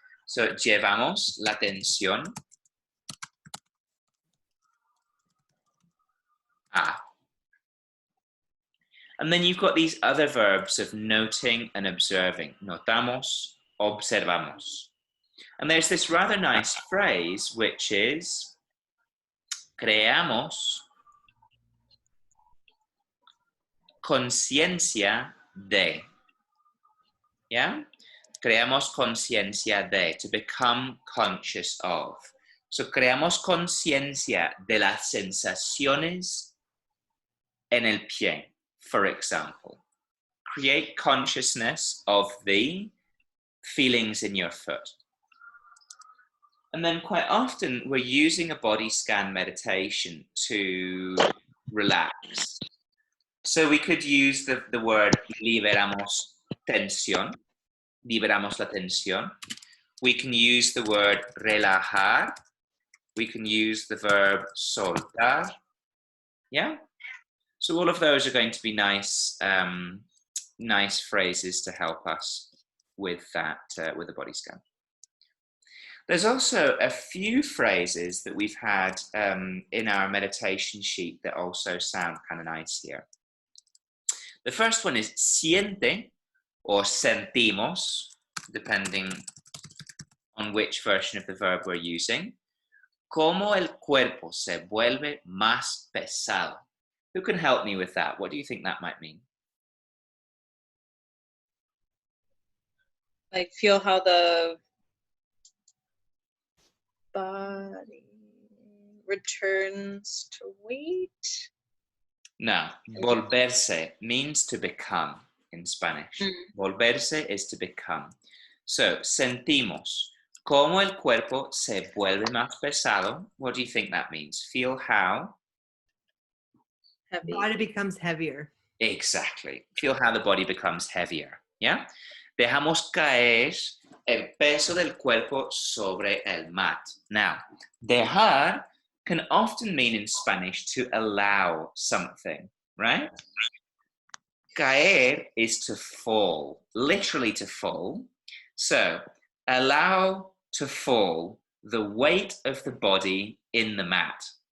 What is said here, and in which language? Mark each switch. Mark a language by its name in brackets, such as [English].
[Spanish] So llevamos la atención a. [English] And then you've got these other verbs of noting and observing. [Spanish] Notamos, observamos. [English] And there's this rather nice phrase, which is [Spanish] creamos conciencia de. [English] Yeah? [Spanish] Creamos conciencia de, [English] to become conscious of. [Spanish] So creamos conciencia de las sensaciones en el pie, [English] for example. Create consciousness of the feelings in your foot. And then quite often we're using a body scan meditation to relax. So we could use the word [Spanish] liberamos tensión, liberamos la tensión. [English] We can use the word relajar. We can use the verb soltar. Yeah? So all of those are going to be nice, nice phrases to help us with that, with the body scan. There's also a few phrases that we've had in our meditation sheet that also sound kind of nice here. The first one is siente or sentimos, depending on which version of the verb we're using. [Spanish] Como el cuerpo se vuelve más pesado. [English] Who can help me with that? What do you think that might mean? Like feel how the body returns to weight. No, volverse means to become in Spanish. Volverse is to become. [Spanish] So, sentimos como el cuerpo se vuelve más pesado. [English] What do you think that means? Feel how? Heavy. The body becomes heavier. Exactly. Feel how the body becomes heavier. Yeah? [Spanish] Dejamos caer el peso del cuerpo sobre el mat. [English] Now, dejar can often mean in Spanish to allow something, right? Caer is to fall, literally to fall. So, allow to fall the weight of the body in the mat.